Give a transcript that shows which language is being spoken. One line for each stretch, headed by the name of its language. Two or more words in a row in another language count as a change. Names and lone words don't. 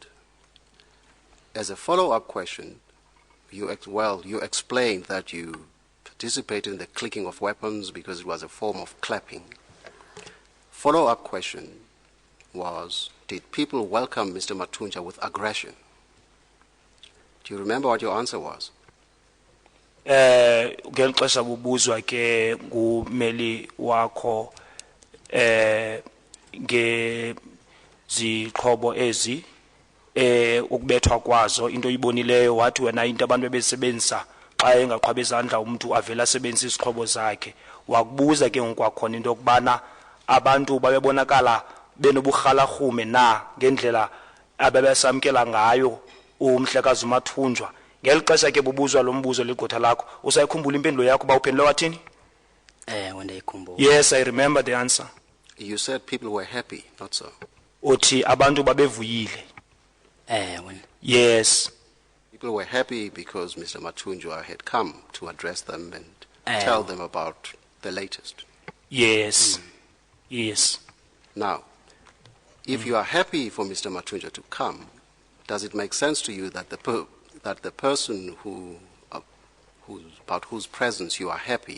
English: As a follow-up question, you explained that you participated in the clicking of weapons because it was a form of clapping. Follow-up question was, did people welcome Mr. Mathunjwa with aggression? Do you remember what your answer was?
Xhosa: Ngexesha bubuzwa ke ngumeli wakho ngezixhobo ezi ukubethwa kwazo into ibonileyo wathi wena into abantu bebesebenzisa xa engaqhwaba izandla umuntu avela asebenzisa isixhobo zakhe wakubuza ke ngokwakhona into yokubana abantu babebonakala benoburhalarhume na ngendlela abebesamkela ngayo umhlekazi uMathunjwa. Ngeli xesha ke bubuzwa lo mbuzo ligqotha lakho usayikhumbula impendulo yakho ba uphendule wathini? Ndiyayikhumbula.
English: Yes, I remember the answer. You said people were happy, not so.
Xhosa: Uthi abantu babevuyile.
English: Yes. People were happy because Mr. Mathunjwa had come to address them and tell them about the latest. Yes. Yes. Now, if you are happy for Mr. Mathunjwa to come, does it make sense to you that the person about whose presence you are happy?